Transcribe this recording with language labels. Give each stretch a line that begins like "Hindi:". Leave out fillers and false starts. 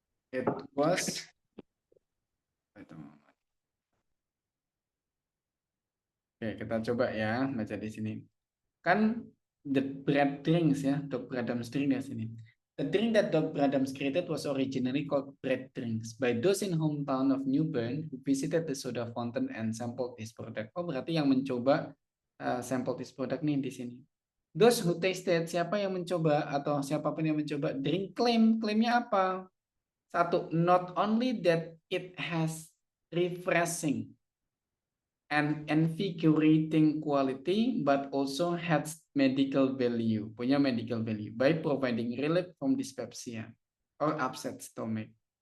English: It was
Indonesian: Oke, kita coba ya baca di sini. Kan
English: the bread drinks ya, Dr. Adams drink
Indonesian: di sini.
English: The drink that Dr. Adams created was originally called bread drinks by those in hometown of New Bern who visited the soda fountain and sampled this product.
Indonesian: Oh, berarti yang mencoba
English: sample this product
Indonesian: nih di sini.
English: Those who tasted,
Indonesian: siapa yang mencoba atau siapapun yang mencoba drink klaimnya apa? Satu,
English: not only that it has refreshing and invigorating quality, but also has medical value,
Indonesian: punya medical value
English: by providing relief from dyspepsia or upset stomach.